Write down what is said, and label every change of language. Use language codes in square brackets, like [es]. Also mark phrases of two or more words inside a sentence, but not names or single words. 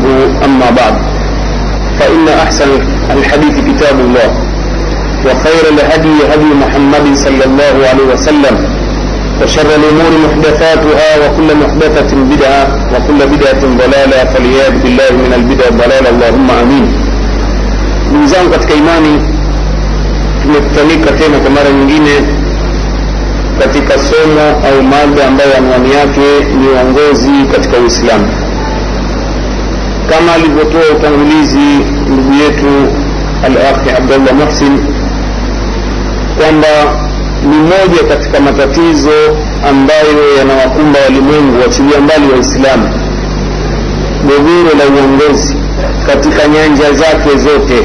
[ar] أما بعد، فإن أحسن الحديث كتاب الله، وخير الهدي هدي محمد صلى الله عليه وسلم، وشر الأمور محدثاتها، وكل محدثة بدعة، وكل بدعة ضلالة، فالعياذ بالله من البدع ضلالة. اللهم آمين. [sw] Ndugu katika imani, tumekutanika tena kwa mara nyingine katika somo au mada ambayo anwani yake ni uongozi katika Uislamu. Kama alivyotoa utangulizi ndugu yetu Al-Akhi Abdullah Muhsin kwamba ni moja katika matatizo ambayo yanawakumba walimwengu, wachilia mbali Waislamu, gogoro la uongozi katika nyanja zake zote.